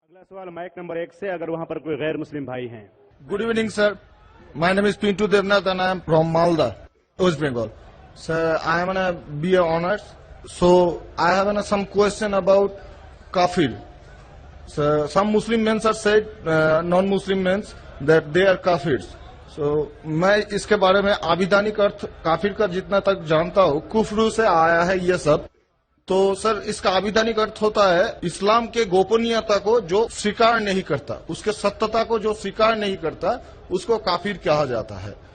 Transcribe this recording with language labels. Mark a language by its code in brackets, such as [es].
[hi] अगला सवाल mic number 1 से, अगर वहां पर कोई गैर मुस्लिम भाई हैं। [en] Good evening, sir. My name is Pintu Devnath and I am from Malda, West Bengal. Sir, I am on a BA honors. So, I have some question about kafir. So, some Muslim men are said, non-Muslim men, that they are kafirs. [hi] So, मैं इसके बारे में आविधानिक अर्थ काफिर का जितना तक जानता हूँ, कुफ्र से आया है ये सब। तो सर, इसका आविधानिक अर्थ होता है इस्लाम के गोपनीयता को जो स्वीकार नहीं करता, उसके सत्यता को जो स्वीकार नहीं करता, उसको काफिर कहा जाता है।